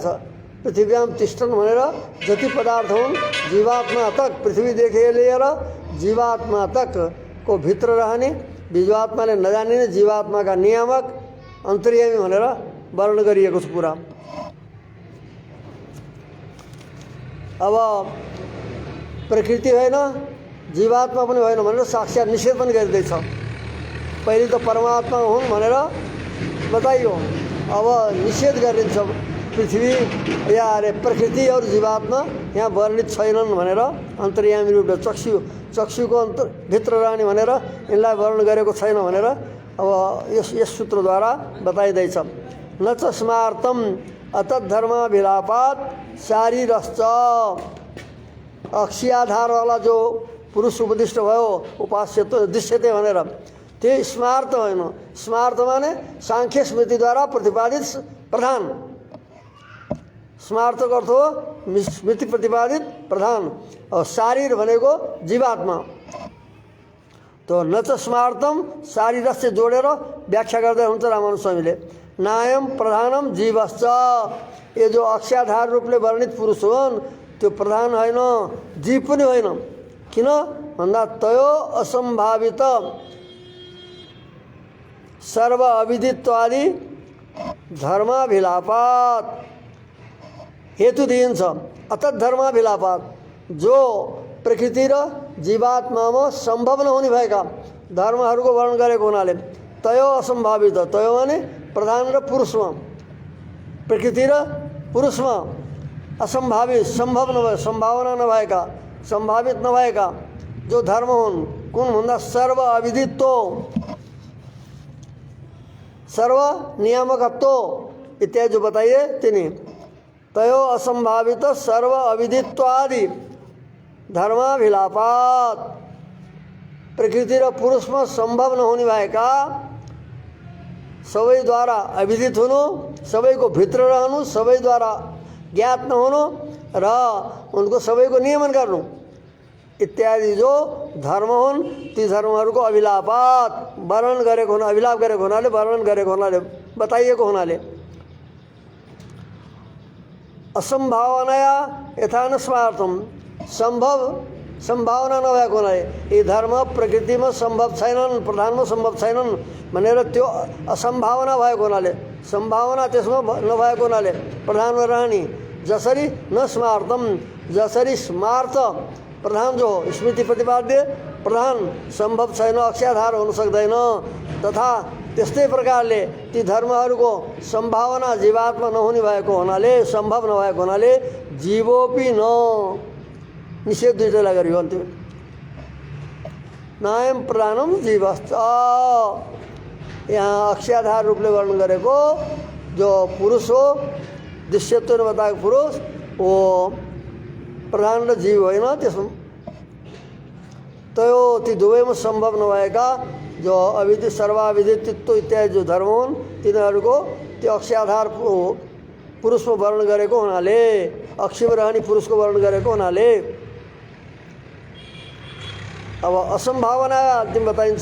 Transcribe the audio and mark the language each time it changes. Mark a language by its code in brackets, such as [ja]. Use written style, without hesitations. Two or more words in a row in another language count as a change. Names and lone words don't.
[sa] पृथ्व्याम तिष्ठन् [ne] भनेर जति पदार्थ हुन् जीवात्मा तक, पृथ्वीदेखि लिएर जीवात्मा तक को भित्र रहने, जीवात्माले नजानिने जीवात्माका नियामक अन्तर्यामी भनेर वर्णन गरिएको छ पुरा। अब प्रकृति होइन, जीवात्मा पनि होइन भनेर साक्षात निषेध पनि गरिँदैछ। पहिले त परमात्मा हुन् भनेर बताइयो, अब निषेध गरिन्छ पृथ्वी या अरे प्रकृति और जीवात्मा यहाँ वर्णित छैनन् भनेर अन्तर्यामी रूपले चक्षुको भित्र रहने भनेर यिनलाई वर्णन गरेको छैन भनेर अब यस सूत्रद्वारा बताइँदैछ। [sa] न च स्मार्तम अतद्धर्माभिलापात शारीरश्च, [ne] अक्षियाधारवाला जो पुरुष उपदिष्ट भयो उपास्यत्व दृश्यते भनेर, त्यो स्मार्त होइन। स्मार्त माने सांख्य स्मृतिद्वारा प्रतिपादित प्रधान, स्मार्थको अर्थ हो स्मृति प्रतिपादित प्रधान, और शारीर भनेको जीवात्मा। तो [sa] न च स्मार्तम शारीरस्य [ne] जोडेर व्याख्या गर्दै हुन्छ रामानुज स्वामीले। [sa] नायम प्रधानम जीवश्च, [ne] ये जो अक्षाधार रूपले वर्णित पुरुष हुन् त्यो प्रधान होइन, जीव पनि होइन। किन भन्दा [sa] तयो असम्भावित सर्व अविदित्वादि धर्माभिलापात [ne] हेतु दिइन्छ। अतद्धर्माभिलापात जो प्रकृति र जीवात्मामा सम्भव नहुने भएका धर्महरूको वर्णन गरेको हुनाले तयो असम्भावित, तयो भने प्रधान र पुरुषमा, प्रकृति र पुरुषमा असम्भावित सम्भव नभए सम्भावना नभएका सम्भावित नभएका जो धर्म हुन् कुन भन्दा सर्व अविदित्व, सर्व नियामकत्व इत्यादि जो बताइए तिनी [sa] तयो असम्भावित सर्व अविदित्वादि धर्माभिलापात, [ne] प्रकृति र पुरुषमा सम्भव नहुने भएका सबैद्वारा अविदित हुनु, सबैको भित्र रहनु, सबैद्वारा ज्ञात नहुनु र उनको सबैको नियमन गर्नु इत्यादि जो धर्म हुन् ती धर्महरूको अभिलापात वर्णन गरेको हुना, अभिलाप गरेको हुनाले वर्णन गरेको हुनाले बताइएको हुनाले [sa] असम्भावनाया यथा न स्मार्थम, [ne] सम्भावना नभएको हुनाले यी धर्म प्रकृतिमा सम्भव छैनन्, प्रधानमा सम्भव छैनन् भनेर त्यो असम्भावना भएको हुनाले, सम्भावना त्यसमा नभएको हुनाले प्रधानमा रहने। जसरी [sa] न स्मार्थम, [ne] जसरी स्मार्थ प्रधान जो हो स्मृति प्रतिपाद्य प्रधान सम्भव छैन, अक्षाधार हुन सक्दैन, तथा त्यस्तै प्रकारले ती धर्महरूको सम्भावना जीवात्मा नहुने भएको हुनाले, सम्भव नभएको हुनाले जीवोपि न, निषेध दुईटैलाई गरियो अन्तिम। [sa] नायम प्रधानम जीवश्च, [ne] यहाँ अक्षाधार रूपले वर्णन गरेको जो पुरुष हो, दृश्यत्व बताएको पुरुष वो प्रधान र जीव होइन। त्यसमा त्यो ती दुवैमा सम्भव नभएका जो अविदित सर्वाविदित्व इत्यादि जो धर्म हुन् तिनीहरूको त्यो अक्षाधार पुरुषमा वर्णन गरेको हुनाले, अक्षीमा रहने पुरुषको वर्णन गरेको हुनाले अब असम्भावना अन्तिम बताइन्छ।